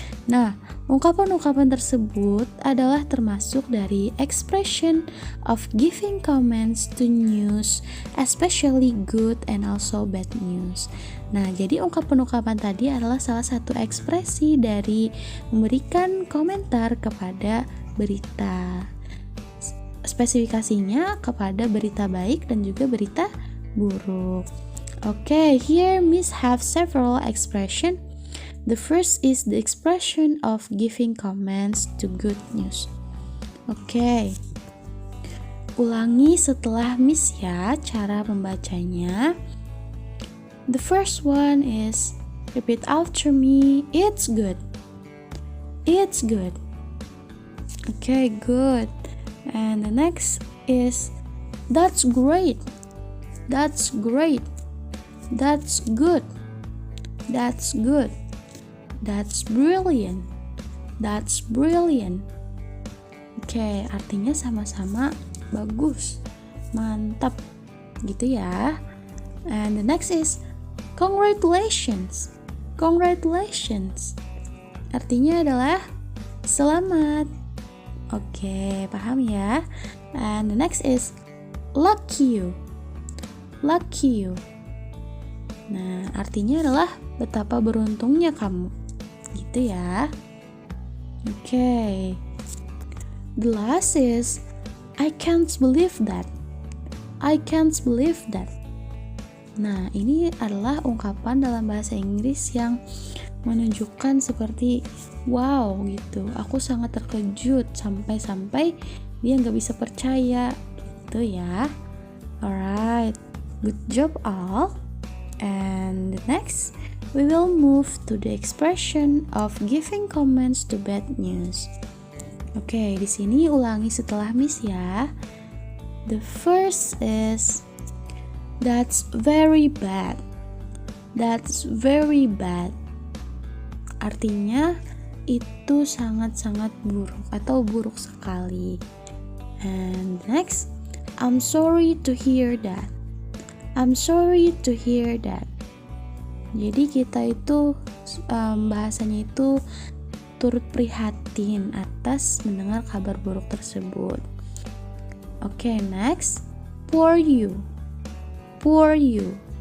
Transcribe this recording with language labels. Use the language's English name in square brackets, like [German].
[Indonesian] Nah, ungkapan-ungkapan tersebut adalah termasuk dari [English] expression of giving comments to news, especially good and also bad news. [Indonesian] Nah, jadi ungkapan-ungkapan tadi adalah salah satu ekspresi dari memberikan komentar kepada berita. Spesifikasinya kepada berita baik dan juga berita buruk. [English] Okay, here Miss have several expression. The first is the expression of giving comments to good news. [Indonesian] Okay, ulangi setelah Miss ya cara membacanya. [English] The first one is repeat after me. It's good. It's good. Okay, good. And the next is that's great. That's great. That's good. That's good. That's brilliant. That's brilliant. [Indonesian] Oke, artinya sama-sama bagus, mantap gitu ya. [English] And the next is congratulations. Congratulations. [Indonesian] Artinya adalah selamat. Oke, paham ya. [English] And the next is lucky you. Lucky you. [Indonesian] Nah, artinya adalah betapa beruntungnya kamu. Gitu ya. Oke. [English] The last is I can't believe that. I can't believe that. [Indonesian] Nah, ini adalah ungkapan dalam bahasa Inggris yang menunjukkan seperti wow gitu, aku sangat terkejut sampai dia nggak bisa percaya gitu ya. [English] Alright, good job all. And next, we will move to the expression of giving comments to bad news. [Indonesian] Oke, di sini ulangi setelah Miss ya. [English] The first is that's very bad. That's very bad. [Indonesian] Artinya itu sangat-sangat buruk atau buruk sekali. [English] And next, I'm sorry to hear that. I'm sorry to hear that. [Indonesian] Jadi kita itu bahasanya itu turut prihatin atas mendengar kabar buruk tersebut. [English] Oke, next, poor you. Poor you.